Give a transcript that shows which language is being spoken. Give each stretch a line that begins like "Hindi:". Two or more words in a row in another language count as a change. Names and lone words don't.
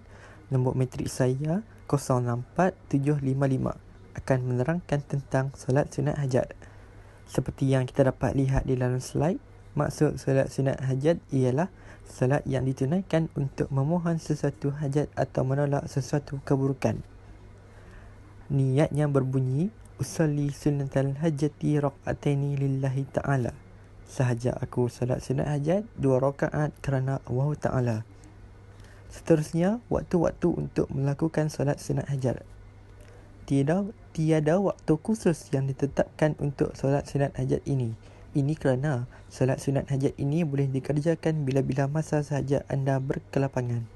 Malay: Nombor matrik saya 064755, akan menerangkan tentang solat sunat hajat. Seperti yang kita dapat lihat di dalam slide, maksud solat sunat hajat ialah solat yang ditunaikan untuk memohon sesuatu hajat atau menolak sesuatu keburukan. Niatnya berbunyi,
Arabic: أصلي سنة الحاجة ركعتين لله تعالى.
Malay: Sahaja aku solat sunat hajat 2 rakaat kerana Allah Ta'ala. Seterusnya, waktu-waktu untuk melakukan solat sunat hajat. Tiada waktu khusus yang ditetapkan untuk solat sunat hajat ini. Ini kerana solat sunat hajat ini boleh dikerjakan bila-bila masa sahaja anda berkelapangan.